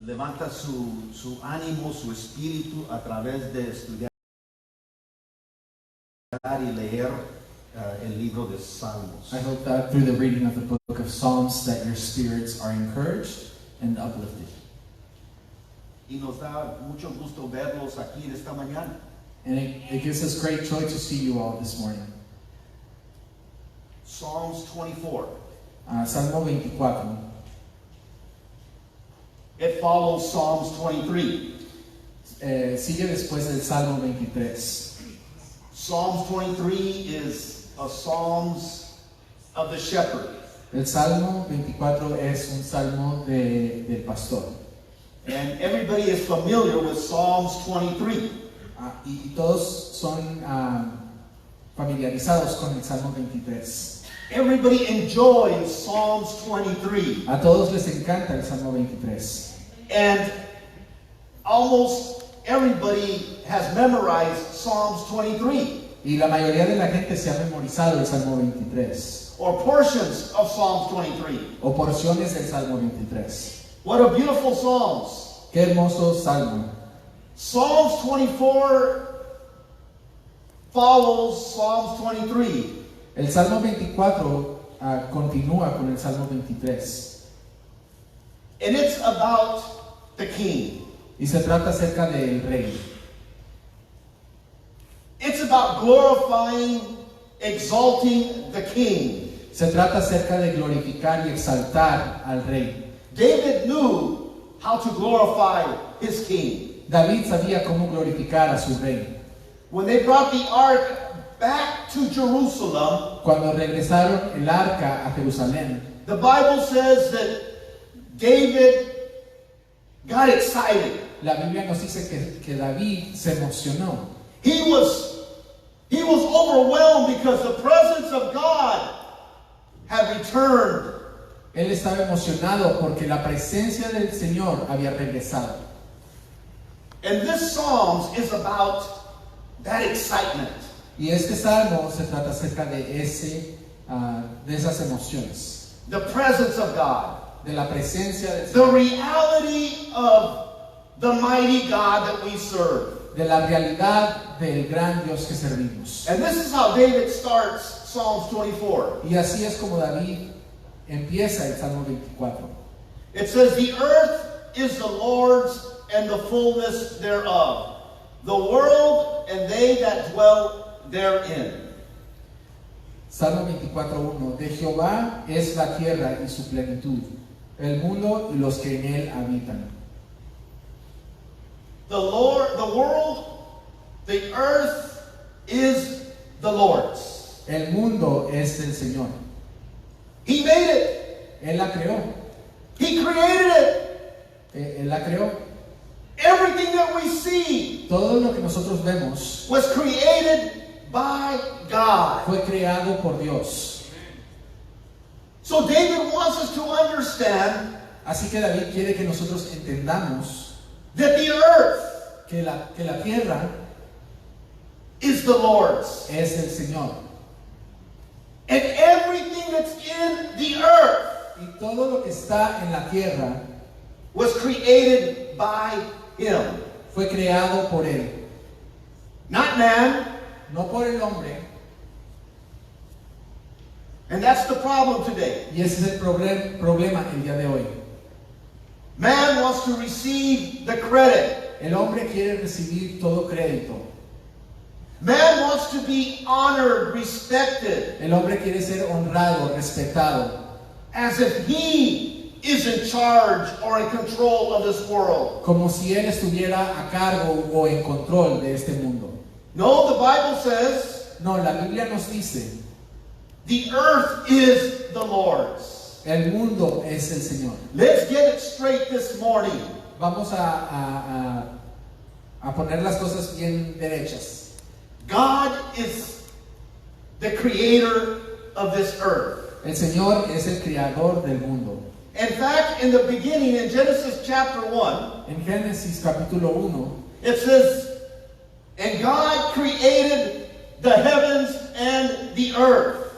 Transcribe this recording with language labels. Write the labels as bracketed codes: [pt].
[es] levanta su ánimo, su espíritu a través de estudiar y leer el libro de Salmos. [en] I hope that through the reading of the book of Psalms that your spirits are encouraged and uplifted. [es] Y nos da mucho gusto verlos aquí en esta mañana. [en] And it gives us great joy to see you all this morning. Psalms 24. [es] Salmo 24. [en] It follows Psalms 23. [es] Sigue después del Salmo 23. [en] Psalms 23 is a Psalms of the shepherd. [es] El Salmo 24 es un salmo del pastor. [en] And everybody is familiar with Psalms 23. [es] Y todos son familiarizados con el Salmo 23. [en] Everybody enjoys Psalms 23. [es] A todos les encanta el Salmo 23. [en] And almost everybody has memorized Psalms 23. [es] Y la mayoría de la gente se ha memorizado el Salmo 23. [en] Or portions of Psalms 23. [es] O porciones del Salmo 23. [en] What a beautiful Psalms. [es] Qué hermoso salmo. [en] Psalms 24 follows Psalms 23. [es] El Salmo 24 continúa con el Salmo 23. [en] And it's about the king. [es] Y se trata acerca del rey. [en] It's about glorifying, exalting the king. [es] Se trata acerca de glorificar y exaltar al rey. [en] David knew how to glorify his king. [es] David sabía cómo glorificar a su rey. [en] When they brought the ark back to Jerusalem, [es] Cuando regresaron el arca a Jerusalén, [en] the Bible says that David got excited. [es] la Biblia nos dice que David se emocionó. [en] He was overwhelmed because the presence of God had returned. [es] Él estaba emocionado porque la presencia del Señor había regresado. [en] And this Psalms is about that excitement. [es] Y este salmo se trata acerca de esas emociones, [en] The presence of God. [es] de la presencia del [en] The [es] Señor, [en] reality of the mighty God that we serve. [es] de la realidad del gran Dios que servimos. [en] And this is how David starts Psalms 24. [es] Y así es como David empieza el Salmo 24. [en] It says, the earth is the Lord's and the fullness thereof, the world and they that dwell therein. [es] Salmo 24:1. De Jehová es la tierra y su plenitud, el mundo y los que en él habitan. [en] The world, the earth is the Lord's. [es] El mundo es del Señor. [en] He made it. [es] Él la creó. [en] He created it. [es] Él la creó. [en] Everything that we see [es] Todo lo que nosotros vemos [en] was created by God. [es] fue creado por Dios. [en] So David wants us to understand [es] Así que David quiere que nosotros entendamos [en] that the earth [es] que la tierra [en] is the Lord's. [es] es del Señor. [en] And everything that's in the earth [es] Y todo lo que está en la tierra [en] was created by Him. [es] fue creado por Él. [en] Not man. [es] No por el hombre. [en] And that's the problem today. [es] Y ese es el problema el día de hoy. [en] Man wants to receive the credit. [es] El hombre quiere recibir todo crédito. [en] Man wants to be honored, respected, [es] El hombre quiere ser honrado, respetado, [en] as if he is in charge or in control of this world. [es] como si él estuviera a cargo o en control de este mundo. [en] No, the Bible says [es] No, la Biblia nos dice, [en] the earth is the Lord's. [es] el mundo es el Señor. [en] Let's get it straight this morning. [es] Vamos a poner las cosas bien derechas. [en] God is the creator of this earth. [es] El Señor es el creador del mundo. [en] In fact, in the beginning, in Genesis chapter 1, [es] En Génesis capítulo 1, [en] it says, and God created the heavens and the earth.